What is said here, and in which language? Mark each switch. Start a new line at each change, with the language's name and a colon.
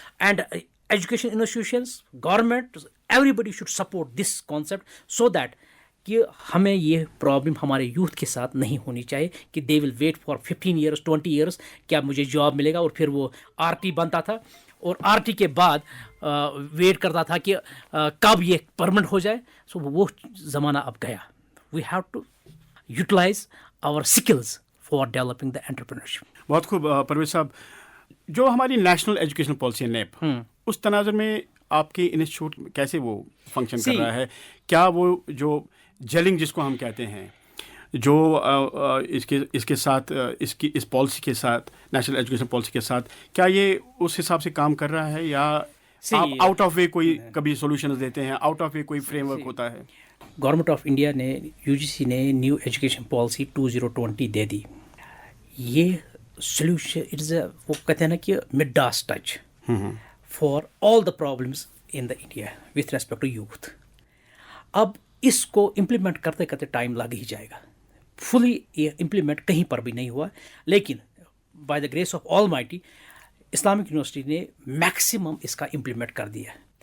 English: and education institutions, government, everybody should support this concept so that
Urdu: کہ ہمیں یہ problem ہمارے youth کے ساتھ نہیں ہونی چاہیے کہ
English: they will wait for 15 years 20 years
Urdu: کیا مجھے جاب ملے گا، اور پھر وہ آر ٹی بنتا تھا اور آر ٹی کے بعد ویٹ کرتا تھا کہ کب یہ پرمنٹ ہو جائے. سو وہ زمانہ اب گیا.
English: We have to utilize our skills for developing the entrepreneurship.
Urdu: بہت خوب پرویز صاحب، جو ہماری نیشنل ایجوکیشن پالیسی ہے نیپ، اس تناظر میں آپ کے انسٹیٹیوٹ کیسے وہ فنکشن کر رہا ہے؟ کیا وہ جو جیلنگ جس کو ہم کہتے ہیں، جو اس کے ساتھ اس پالیسی کے ساتھ، نیشنل ایجوکیشن پالیسی کے ساتھ، کیا یہ اس حساب سے کام کر رہا ہے، یا آپ آؤٹ آف وے کوئی کبھی سولوشنز دیتے ہیں، آؤٹ آف وے کوئی فریم ورک ہوتا ہے؟ گورنمنٹ آف انڈیا نے UGC نے نیو ایجوکیشن پالیسی 2020 دے دی.
English: یہ solution it's
Urdu: وہ کہتے ہیں نا کہ
English: Midas touch for all the problems in the India with respect to youth.
Urdu: اب اس کو امپلیمنٹ کرتے کرتے ٹائم لگ ہی جائے گا. فلی یہ امپلیمنٹ کہیں پر بھی نہیں ہوا، لیکن
English: by the grace of almighty
Urdu: Islamic university نے میکسیمم اس کا امپلیمنٹ کر دیا.